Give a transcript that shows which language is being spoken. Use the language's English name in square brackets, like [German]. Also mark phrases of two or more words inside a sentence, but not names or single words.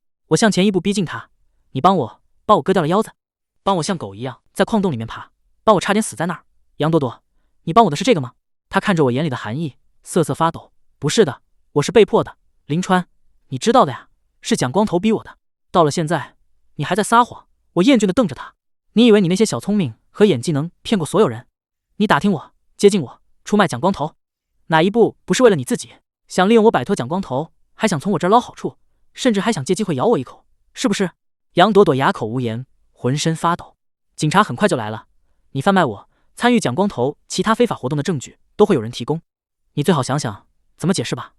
[Chinese] 我向前一步逼近他，你幫我把我割掉了腰子，幫我像狗一樣在礦洞裡面爬，幫我差點死在那兒。楊朵朵，你幫我的是這個嗎？他看着我眼裡的寒意，瑟瑟發抖。不是的，我是被迫的。林川，你知道的呀，是蔣光頭逼我的。到了现在，你還在撒謊。我厭倦地瞪着他。你以為你那些小聰明和演技能騙過所有人？你打聽我，接近我，出賣蔣光頭，哪一步不是為了你自己？想利用我擺脫蔣光頭，還想從我這兒撈好處，甚至還想借機會咬我一口，是不是？楊朵朵啞口無言，渾身發抖。警察很快就來了，你販賣我、參與蔣光頭其他非法活動的證據都會有人提供，你最好想想怎麼解釋吧。